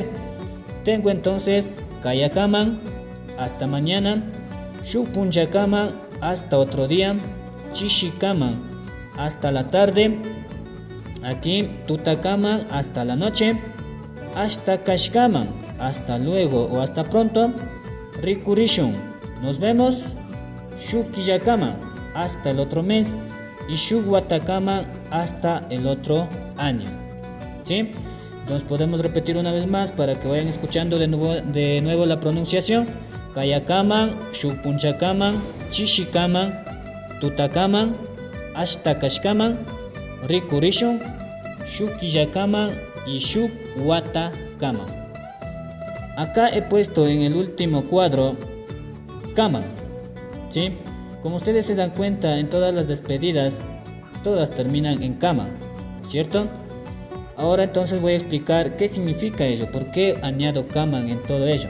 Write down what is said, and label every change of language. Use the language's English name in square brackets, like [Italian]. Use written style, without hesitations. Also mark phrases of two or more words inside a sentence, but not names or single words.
[Spanish] Tengo entonces Kayakaman, hasta mañana, Shupunchakaman, hasta otro día, Chishikaman, hasta la tarde, aquí Tutakaman, hasta la noche, hasta Kashkaman, hasta luego o hasta pronto, Rikurishun, nos vemos, Shukiyakaman, hasta el otro mes, y Shugwatakaman, hasta el otro año. ¿Sí? Entonces podemos repetir una vez más para que vayan escuchando de nuevo la pronunciación. [Quechua] Kayakaman, Shukpunchakaman, Chishikaman, Tutakaman, hasta Kashkaman, Rikurishun, Shukiyakaman y Shukwatakaman. [Spanish] Acá he puesto en el último cuadro Kaman. ¿Sí? Como ustedes se dan cuenta, en todas las despedidas todas terminan en kaman, ¿cierto? Ahora entonces voy a explicar qué significa ello, por qué añado kaman en todo ello.